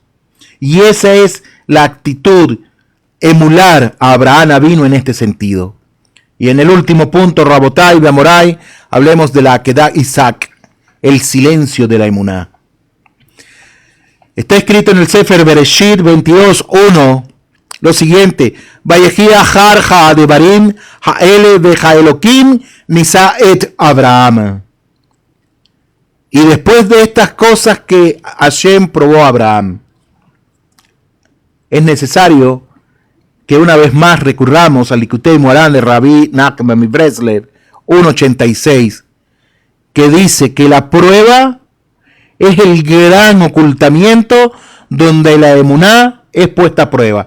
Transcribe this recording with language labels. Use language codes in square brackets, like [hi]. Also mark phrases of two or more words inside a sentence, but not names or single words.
[es] Y esa es la actitud emular a Abraham Avinu en este sentido. Y en el último punto, [he] רבותי ומוריי, [es] hablemos de la Akedah Isaac, el silencio de la emuná. Está escrito en el Sefer Bereshit 22:1 lo siguiente: [he] ויהי אחר הדברים האלה והאלוהים ניסה את אברהם. [es] Y después de estas cosas que Hashem probó a Abraham, es necesario que una vez más recurramos al Likutei Moharan de Rabbi Nachman Breslev 1.86, que dice que la prueba es el gran ocultamiento donde la emuná es puesta a prueba.